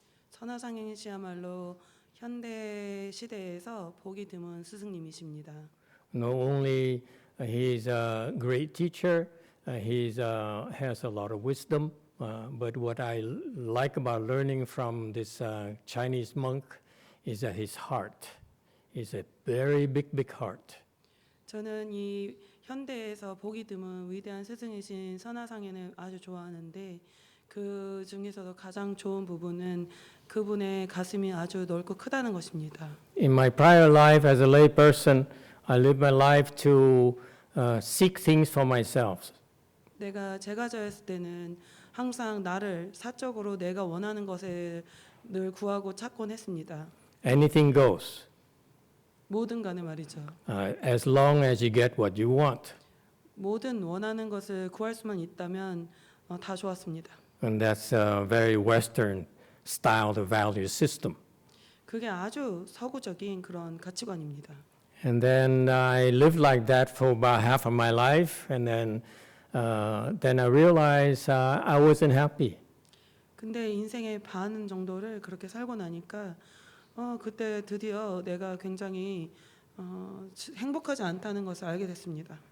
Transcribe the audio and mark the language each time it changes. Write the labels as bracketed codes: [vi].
[ko] 선화상인이시야말로 현대 시대에서 보기 드문 스승님이십니다. [en] Not only he's a great teacher, he has a lot of wisdom, but what I like about learning from this Chinese monk is that his heart is a very big, big heart. [ko] 저는 이 현대에서 보기 드문 위대한 스승이신 선화상인을 아주 좋아하는데 그 중에서도 가장 좋은 부분은 그분의 가슴이 아주 넓고 크다는 것입니다. [en] In my prior life as a lay person, I lived my life to seek things for myself. [ko] 내가 제가자였을 때는 항상 나를 사적으로 내가 원하는 것을 늘 구하고 찾곤 했습니다. [en] Anything goes, [ko] 뭐든 간에 말이죠. [en] as long as you get what you want. [ko] 모든 원하는 것을 구할 수만 있다면 다 좋았습니다. [en] And that's a very Western style of value system. [ko] 그게 아주 서구적인 그런 가치관입니다. [en] And then I lived like that for about half of my life, and then I realized I wasn't happy. [ko] 근데 인생의 반 정도를 그렇게 살고 나니까 그때 드디어 내가 굉장히 행복하지 않다는 것을 알게 됐습니다.